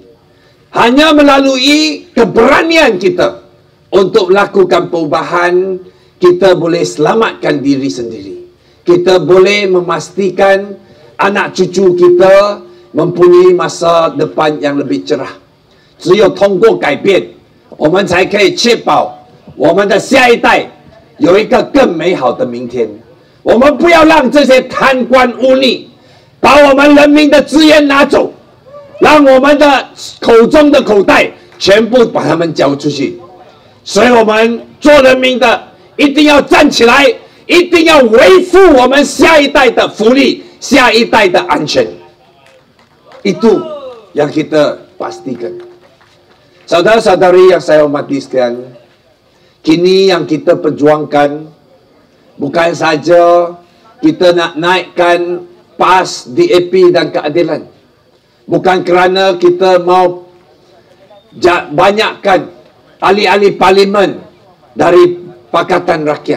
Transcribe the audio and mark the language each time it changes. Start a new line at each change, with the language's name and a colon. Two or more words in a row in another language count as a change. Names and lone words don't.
Malay: Hanya melalui keberanian kita untuk melakukan perubahan, kita boleh selamatkan diri sendiri. Kita boleh memastikan anak cucu kita mempunyai masa depan yang lebih cerah.
Chinese: 只有通过改变，我们才可以确保我们的下一代有一个更美好的明天。我们不要让这些贪官污吏把我们人民的资源拿走，让我们的口中的口袋全部把他们交出去。所以我们做人民的一定要站起来，一定要维护我们下一代的福利，下一代的安全。
Malay: Itu yang kita pastikan. Saudara-saudari yang saya hormati sekalian, kini yang kita perjuangkan bukan saja kita nak naikkan PAS, DAP dan keadilan. Bukan kerana kita mau banyakkan ahli-ahli parlimen dari Pakatan Rakyat.